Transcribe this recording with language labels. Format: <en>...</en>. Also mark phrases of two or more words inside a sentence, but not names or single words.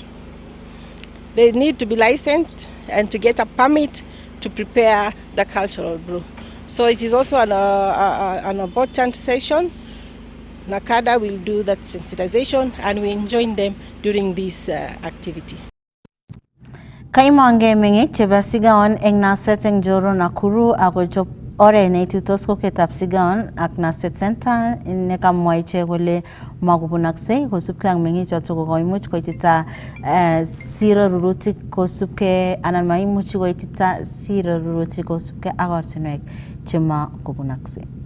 <en>They need to be licensed and to get a permit to prepare the cultural brew. So it is also an important session. NACADA will do that sensitization and we join them during this activity.</en> <kln>Kaimonge meng'ik chebo Sigaon eng Naswet eng Joro Nakuru akochop oret neitutos koketab Sigaon ak Naswet Center nekamwa ichek kole makobunoksei kosubkei ak meng'ichoto kokoimuch koitita siro rurutik kosubkei anan maimuchi koitita siro rurutik kosubkei ak ortinwek chemakobunoksei.</kln>